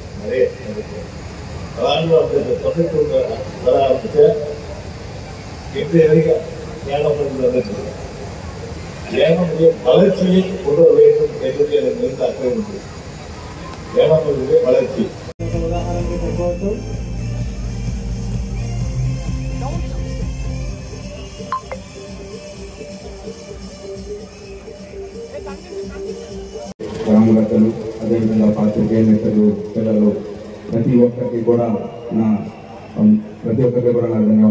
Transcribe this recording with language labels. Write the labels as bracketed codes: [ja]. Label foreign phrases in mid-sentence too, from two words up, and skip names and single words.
[ta] நிறைய அந்த தொகைக்கு வர ஆரம்பிச்ச இன்றைய வரைக்கும் ஏனாம் வந்துட்டு ஏனாமுடைய வளர்ச்சியை கொண்டு வர வேண்டும் என்பது எனக்கு மிகுந்த அக்கறை உண்டு. ஏனாமுடைய வளர்ச்சி [te] గ్రామకర్తలు అదేవిధంగా పాత్రికేయ మిత్రులు పిల్లలు ప్రతి ఒక్కరికి కూడా నా ధన్యవాదాలు.